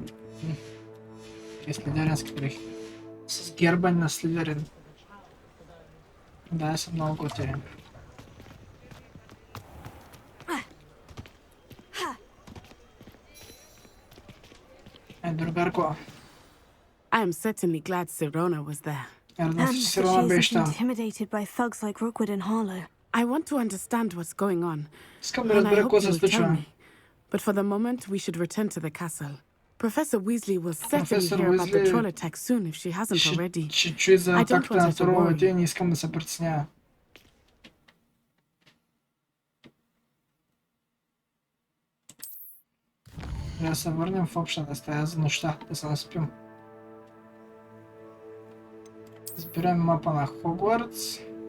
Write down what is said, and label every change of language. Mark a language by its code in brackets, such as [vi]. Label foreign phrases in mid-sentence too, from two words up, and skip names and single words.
[bg] И слидерински дрехи. С герба на слидерин. Да, са много готини. Другарко. [en] I am certainly glad Sirona was there. [bg] Радвам се, [en] And [bg] че [en] that [bg] Сирона [en] she [bg] беше [en] isn't [bg] там. [en] intimidated by thugs like Rookwood and Harlow. I want to understand what's going on, [bg] Искам да [en] and I [bg] разбера [en] hope [bg] какво [en] you [bg] се [en] will tell [bg] случва. [en] me. But for the moment, we should return to the castle. Professor Weasley will certainly Professor hear about the Weasley troll attack soon if she hasn't already. [bg] Ще чуе за [en] I don't [bg] атаката [en] want [bg] на [en] her to [bg] троловете и [en] worry. [bg] не искам да се притеснява. Трябва да се върнем в общата стая за нощта, да се наспим. Избираме мапа на Хогвартс.